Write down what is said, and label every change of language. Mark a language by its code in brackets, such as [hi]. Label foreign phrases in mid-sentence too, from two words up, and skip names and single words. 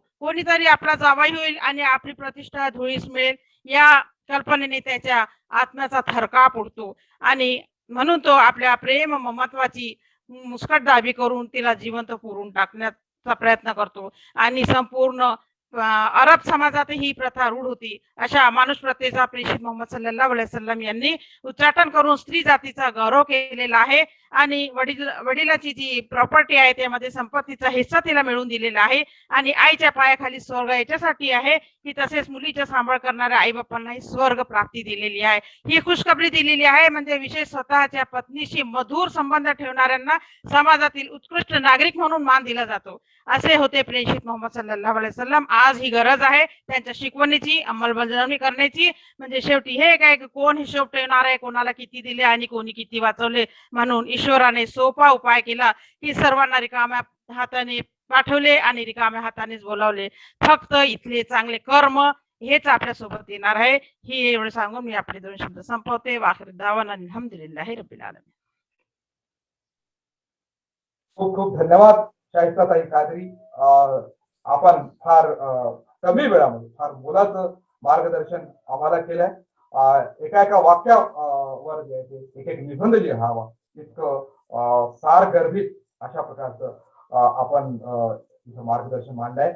[mr] कोणीतरी आपला जावाई होईल आणि आपली प्रतिष्ठा धुळीस मिळेल या कल्पनेने त्याच्या आत्म्याचा थरकाप उडतो आणि म्हणून तो आपल्या प्रेम ममत्वाची मुस्कटदाबी करून तिला जिवंत पुरून टाकण्याचा प्रयत्न करतो. आणि संपूर्ण अरब समाजात ही प्रथा रूढ होती. अशा माणूस प्रथेचा प्रेषित मोहम्मद [ar] صلى الله عليه وسلم [mr] यांनी उच्चाटन करून स्त्री जातीचा गौरव केलेला आहे आणि वडिलाची जी प्रॉपर्टी आहे त्यामध्ये संपत्तीचा हिस्सा तिला मिळवून दिलेला आहे आणि आईच्या पायाखाली स्वर्ग याच्यासाठी आहे की तसेच मुलीचा सांभाळ करणाऱ्या आई बापांनाही स्वर्ग प्राप्ती दिलेली आहे. ही खुशखबरी दिलेली आहे. म्हणजे विशेष स्वतःच्या पत्नीशी मधुर संबंध ठेवणाऱ्यांना समाजातील उत्कृष्ट नागरिक म्हणून मान दिला जातो. असे होते प्रेषित मोहम्मद [ar] صلى الله عليه وسلم. [mr] आज ही गरज आहे त्यांच्या शिकवणीची अंमलबजावणी करण्याची. म्हणजे शेवटी हे काय कोण हिशोब ठेवणार आहे, कोणाला किती दिले आणि कोणी किती वाचवले. म्हणून ईश्वराने सोपा उपाय केला की सर्वांना रिकाम्या हाताने पाठवले आणि रिकाम्या हातानेच बोलावले. फक्त इथले चांगले कर्म हेच आपल्या सोबत येणार आहे. ही एवढं सांगून मी आपले 2 शब्द संपवते. [ar] وآخر دعوانا الحمد لله رب العالمين. [mr] खूप खूप धन्यवाद शाहिस्ताताई कादरी. आपण फार कमी वेळामध्ये फार मोलाचं मार्गदर्शन आम्हाला केलंय. एका एका वाक्यावर जे आहे ते एक एक निबंध लिहावा इतकं सारगर्भित अशा प्रकारचं आपण तिचं मार्गदर्शन मांडलंय.